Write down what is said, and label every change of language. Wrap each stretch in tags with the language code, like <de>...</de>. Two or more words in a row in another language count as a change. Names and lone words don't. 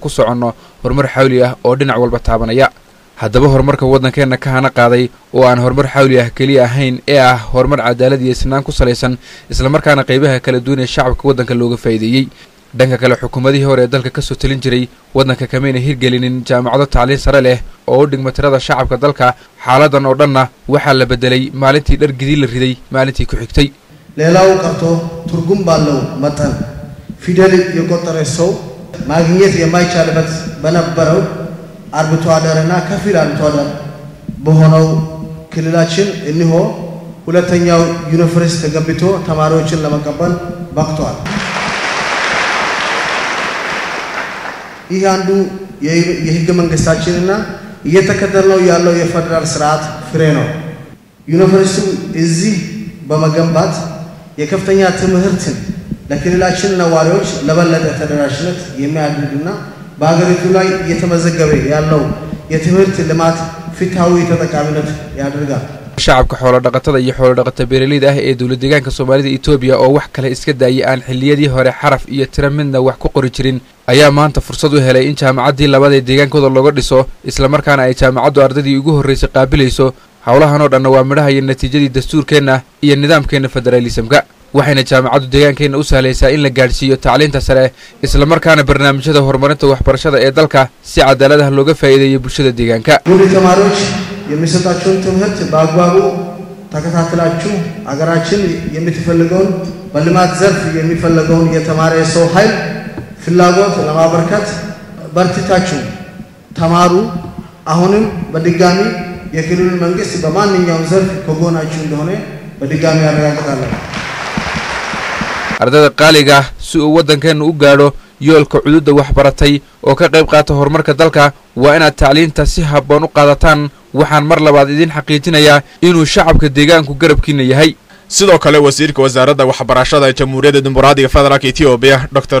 <so>ku soconno horumar xawli ah oo dhinac walba taabanaya haddaba horumarka wadankeena ka hana qaaday oo aan horumar xawli ah kaliya ahayn ee ah horumar cadaalad iyo sinaan ku salaysan isla markaana qaybaha kala duwan ee shacabka wadanka looga faa'iideeyay dhanka kale xukuumadii hore ee dalka ka soo talin jiray wadanka kameena hirgelinin jaamacado tacliin sare leh oo dhigma tirada shacabka dalka xaaladan oo dhanna waxa la bedelay maalintii dhar gidii la riday maalintii ku xigtay leelaw qabto turgum baalow matan</so> <am>ፊደል የቆጠረ ሰው ማግኘት የማይቻልበት በነበረው አርብቶ አደርና ከፊል አርብቶ አደር በሆነው ክልላችን እንሆ ሁለተኛው ዩኒቨርሲቲ ተገንብቶ ተማሪዎችን ለመቀበል በቅቷል። ይህ አንዱ የህገ መንግስታችንና እየተከተልነው ያለው የፌደራል ስርዓት ፍሬ ነው። ዩኒቨርሲቲው እዚህ በመገንባት የከፍተኛ ትምህርትን ለክልላችን ነዋሪዎች ለበለጠ ተደራሽነት የሚያደርግና በአገሪቱ ላይ እየተመዘገበ ያለው የትምህርት ልማት ፍትሃዊ ተጠቃሚነት ያደርጋል።</am> <so>shacabka xoolo dhaqatada iyo xoolo dhaqata beeraleyda ah ee dawladda deegaanka Soomaalida Itoobiya oo wax kale iska daayay aan xilliyadii hore xaraf iyo tiro midna wax ku qori jirin ayaa maanta fursad u helay in jaamacaddii labada ee deegaankooda looga dhiso isla markaana ay jaamacaddu ardadii ugu horreysay qaabilayso hawlahan oo dhan waa midhaha iyo natiijadii dastuurkeena iyo nidaamkeena federalismka waxayna jaamacaddu deegaankeena u sahlaysaa in la gaarsiiyo tacliinta sare isla markaana barnaamijyada horumarinta waxbarashada ee dalka si cadaalad ah looga faa'iideeyo bulshada deegaanka</so> <am>የሚሰጣችሁን ትምህርት በአግባቡ ተከታትላችሁ አገራችን የምትፈልገውን በልማት ዘርፍ የሚፈልገውን የተማረ ሰው ኃይል ፍላጎት ለማበርከት በርትታችሁ ተማሩ። አሁንም በድጋሚ የክልሉ መንግስት በማንኛውም ዘርፍ ከጎናችሁ እንደሆነ በድጋሚ ያረጋግጣለሁ።</am> <so>ardada qaaliga si uu wadankeenu u gaadho yoolka cududa wax baratay oo ka qayb qaata horumarka dalka waa inaad tacliinta si habboon u qaadataan waxaan mar labaad idin xaqiijinayaa inuu shacabka deegaanku garabkiina yahay sidoo kale wasiirka wasaaradda waxbarashada Jamhuuriyadda Dimuqraadiga Federaalka Itoobiya Dr.</so>